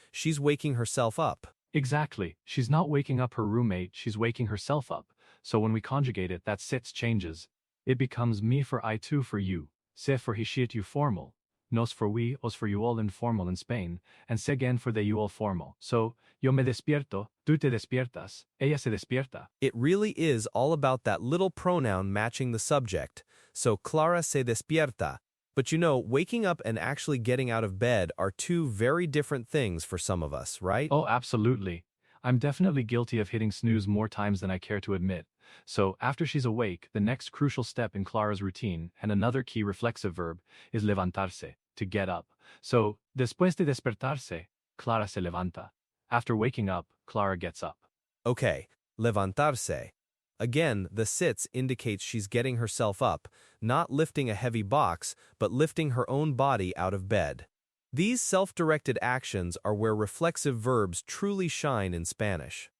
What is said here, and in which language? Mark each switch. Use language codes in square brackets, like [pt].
[en] She's waking herself up. Exactly. She's not waking up her roommate, she's waking herself up. So when we conjugate it, that sits changes. It becomes me for I too for you, se for he she it you formal, nos for we, os for you all informal in Spain, and se again for they you all formal. [es] So, yo me despierto, tú te despiertas, ella se despierta. [en] It really is all about that little pronoun matching the subject. So [es] Clara se despierta. [en] But you know, waking up and actually getting out of bed are two very different things for some of us, right? Oh, absolutely. I'm definitely guilty of hitting snooze more times than I care to admit. So, after she's awake, the next crucial step in Clara's routine, and another key reflexive verb, is levantarse, to get up. [es] So, después de despertarse, Clara se levanta. [en] After waking up, Clara gets up. Okay, levantarse. Again, the sits indicates she's getting herself up, not lifting a heavy box, but lifting her own body out of bed. These self-directed actions are where reflexive verbs truly shine in Spanish.